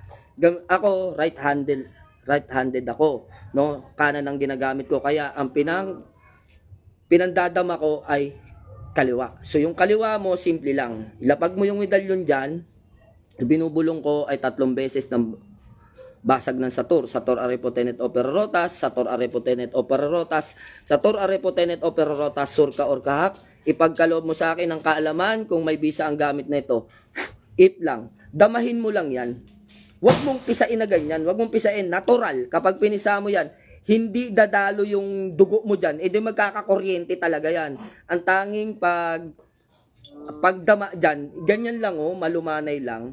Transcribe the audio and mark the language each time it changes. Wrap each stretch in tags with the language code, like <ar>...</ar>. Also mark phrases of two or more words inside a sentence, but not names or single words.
<tl>Ako, right-handed ako. No? Kanan ang ginagamit ko. Kaya ang pinandadama ko ay kaliwa. So yung kaliwa mo, simple lang. Ilapag mo yung medalyon dyan, binubulong ko ay 3 beses ng basag ng Sator.</tl> <la>Sator Arepotenet Opera Rotas, Sator Arepotenet Opera Rotas, Sator Arepotenet Opera Rotas, Surka or Kahak.</la> <tl>Ipagkaloob mo sa akin ang kaalaman kung may bisa ang gamit na ito. If lang. Damahin mo lang yan. Huwag mong pisain na ganyan. Huwag mong pisain. Natural. Kapag pinisa mo yan, hindi dadalo yung dugo mo dyan. E di magkakakuryente talaga yan. Ang tanging pagdama dyan, ganyan lang malumanay lang.</tl>